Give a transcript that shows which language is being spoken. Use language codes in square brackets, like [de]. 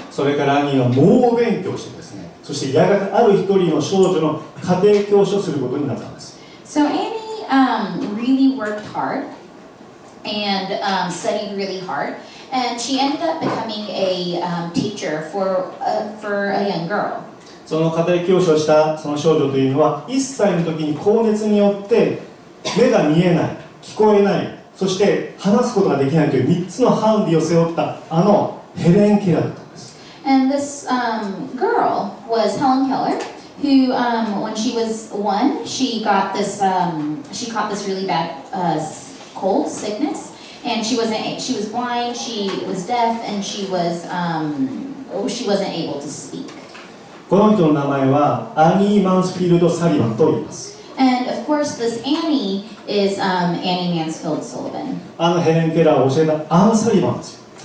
[ja] それからアニーは猛勉強してですね、そしてやがてある一人の少女の家庭教師をすることになったんです。 [en] So Annie really worked hard and studied really hard, and she ended up becoming a teacher for a young girl. [ja] その家庭教師をしたその少女というのは、1歳の時に高熱によって目が見えない、聞こえない、そして話すことができないという3つのハンディを背負ったヘレン・ケラーだったんです。 [en] And this girl was Helen Keller, who, when she was 1, she caught this really bad cold, sickness, and she was blind, she was deaf, and she wasn't able to speak. [ja] この人の名前はアニー・マンスフィールド・サリバンと言います。 [en] And of course, this Annie is Annie Mansfield Sullivan. [ja] ヘレン・ケラーを教えたアン・サリバンですよ。